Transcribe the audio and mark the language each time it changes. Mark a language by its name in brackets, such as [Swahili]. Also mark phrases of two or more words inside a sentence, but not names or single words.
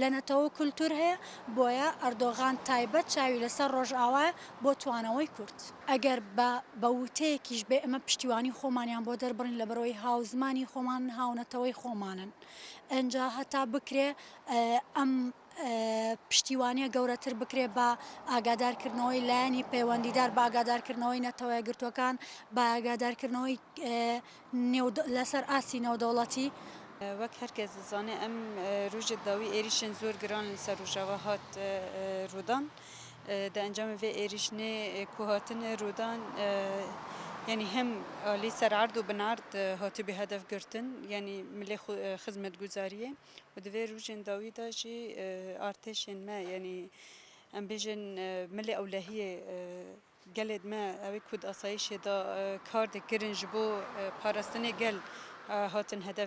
[Central Kurdish] نەتەوە کولتور هەیە بۆیە ئەردۆغان تایبەت چاوی لەسەر ڕۆژ ئاوایە بۆ توانەوەی کورد ئەگەر بە وتەیەکیش بێ ئەمە پشتیوانی خۆمانیان بۆ دەربڕین لە بەرەوەی هاوزمانی خۆمان هاونەتەوەی خۆمانن ئەجا هەتا بکرێ ئەم پشتیوانیە گەورەتر بکرێ بە ئاگادارکردنەوەی لایەنی پەیوەندیدار بە ئاگادارکردنەوەی نەتەوە یەکگرتوەکان بە ئاگادارکردنەوەی لەسەر ئاسی نێودەوڵەتی وەک هەرکەس دەزانێ ئەم ڕۆژە داوی ئێریشên زۆر گران لەسەر ڕۆژاوا هات ڕوودان [Kurdish] di encamê vê êrişinê ku hatine rûdan yanî hem alî sererd û binerd hatibû hedef girtin yanî milê xizmetguzariyê û di vê rojên dawî de jî artêşên me yanî em bêjin milê ewlehiyê gelê me ew ku di asayişê de kar dikirin ji bo parastinê gel hatin hedef